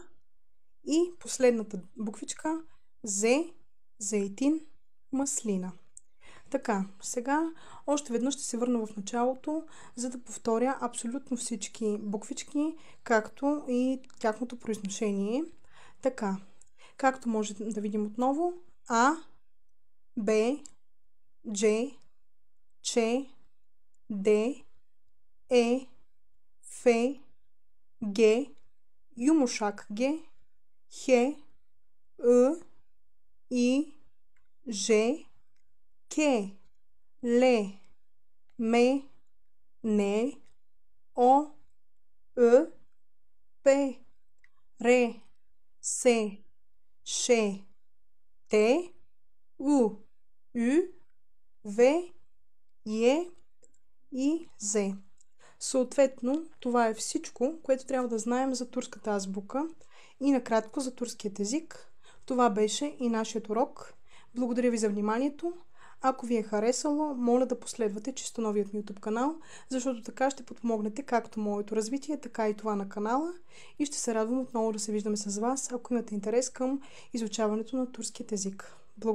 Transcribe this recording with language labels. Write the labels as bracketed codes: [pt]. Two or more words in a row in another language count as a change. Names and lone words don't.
[bg] И последната буквичка зейтин, маслина. Така, сега още веднъж ще се върна в началото, за да повторя абсолютно всички буквички, както и тяхното произношение. Така, както може да видим отново, А, Б, Дж, Ч, Д, Е, Ф, Г, юмушак Г, Х, И, Ж, К, Л, М, Н, О, П, Р, С, Ш, Т, У, В, Е и З. Съответно, това е всичко, което трябва да знаем за турската азбука и накратко за турският език. Това беше и нашият урок. Благодаря ви за вниманието. Ако ви е харесало, моля да последвате чисто новият ми YouTube канал, защото така ще подпомогнете както моето развитие, така и това на канала и ще се радвам отново да се виждаме с вас, ако имате интерес към изучаването на турският език.